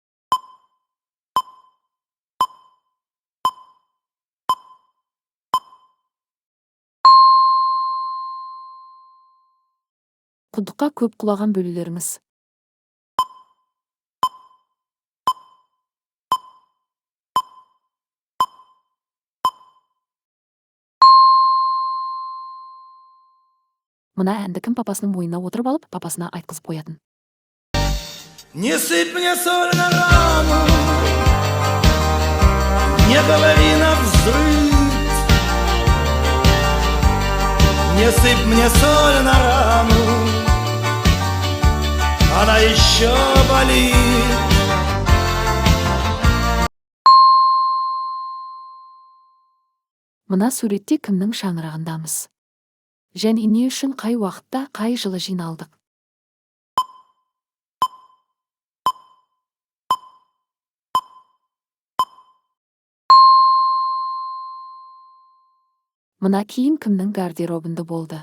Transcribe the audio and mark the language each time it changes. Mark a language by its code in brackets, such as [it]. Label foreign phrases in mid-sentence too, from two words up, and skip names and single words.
[kk] Құдыққа көп құлаған бөлелеріңіз. Мына әнді кім папасының мойнына отырып алып, папасына айтқызып қоятын. [ru] Не сыпь мне соль на рану, не говори навзрыд. Не сыпь мне соль на рану, она еще болит. [kk] Мына суретте кімнің шаңырағындамыз? Және не үшін қай уақытта, қай жылы жиналдық? Мына киім кімнің гардеробында болды?